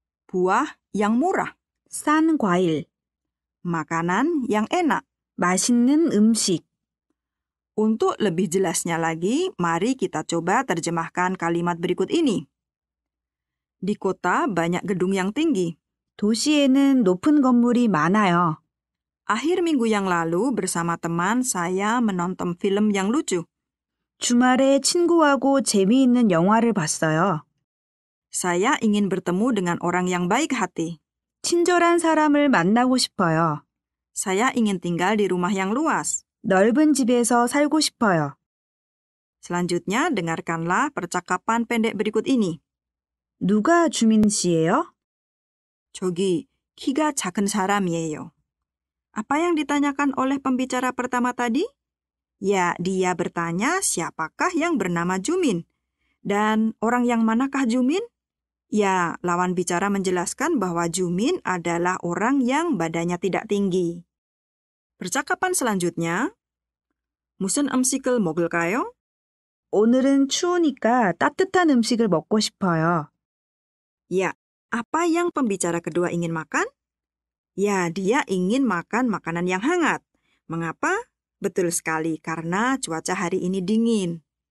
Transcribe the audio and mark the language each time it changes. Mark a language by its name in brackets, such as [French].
[Indonesian] Buah yang murah. [Korean] 싼 과일, [Indonesian] Makanan yang enak. [Korean] 맛있는 음식. [Indonesian] Untuk lebih jelasnya lagi, mari kita coba terjemahkan kalimat berikut ini. Di kota banyak gedung yang tinggi. [Korean] 도시에는 높은 건물이 많아요. [Indonesian] Akhir minggu yang lalu bersama teman saya menonton film yang lucu. [Korean] 주말에 친구하고 재미있는 영화를 봤어요. [Indonesian] Saya ingin bertemu dengan orang yang baik hati. [Korean] 친절한 사람을 만나고 싶어요. [Indonesian] Saya ingin tinggal di rumah yang luas. [Korean] 넓은 집에서 살고 싶어요. [Indonesian] Selanjutnya, dengarkanlah percakapan pendek berikut ini. [Korean] 누가 주민 씨예요? 저기, 키가 작은 사람이에요. [Indonesian] Apa yang ditanyakan oleh pembicara pertama tadi? Ya, dia bertanya siapakah yang bernama Jumin. Dan orang yang manakah Jumin? Ya, lawan bicara menjelaskan bahwa Jumin adalah orang yang badannya tidak tinggi. Percakapan selanjutnya, [Korean] 무슨 음식을 먹을까요? 오늘은 추우니까 따뜻한 음식을 먹고 싶어요. [Indonesian] Ya, apa yang pembicara kedua ingin makan? Ya, dia ingin makan makanan yang hangat. Mengapa? Betul sekali, karena cuaca hari ini dingin.